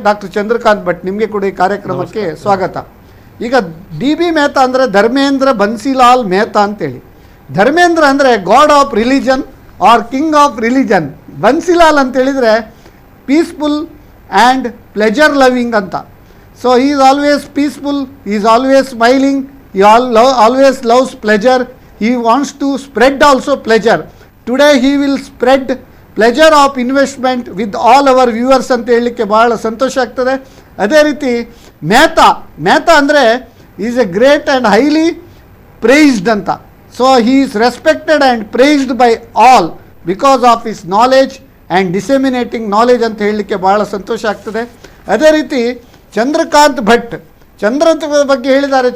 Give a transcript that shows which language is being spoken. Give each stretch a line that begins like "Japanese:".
Kannada: Doctor Chandrakant Bhat, ನಿಮಗೆ ಕೂಡ ಈ ಕಾರ್ಯಕ್ರಮಕ್ಕೆ ಸ್ವಾಗತ. ಈಗ DB ಮೆಹ್ತಾ ಅಂದರೆ ಧರ್ಮೇಂದ್ರ ಬನ್ಸಿಲಾಲ್ ಮೆಹ್ತಾ ಅಂತೇಳಿ.
English: Dharmendra
Kannada: ಅಂದರೆ
English: God of religion or king of religion. Bansilal
Kannada: ಅಂತೇಳಿದರೆ
English: peaceful and pleasure loving
Kannada: ಅಂತ.
English: So he is always peaceful, he is always smiling, he always loves pleasure, he wants to spread also pleasure. Today he will spread pleasure of investment with all our viewers
Kannada: ಅಂತ ಹೇಳಲಿಕ್ಕೆ ಬಹಳ ಸಂತೋಷ ಆಗ್ತದೆ. ಅದೇ ರೀತಿ
English: Mehta
Kannada: ಅಂದರೆ
English: is a great and highly praised
Kannada: ಅಂತ.
English: so he is respected and praised by all because of his knowledge and disseminating knowledge
Kannada: ಅಂತ ಹೇಳಲಿಕ್ಕೆ ಬಹಳ ಸಂತೋಷ ಆಗ್ತದೆ. ಅದೇ ರೀತಿ ಚಂದ್ರಕಾಂತ್ ಭಟ್, ಚಂದ್ರನ ಬಗ್ಗೆ ಹೇಳಿದ್ದಾರೆ.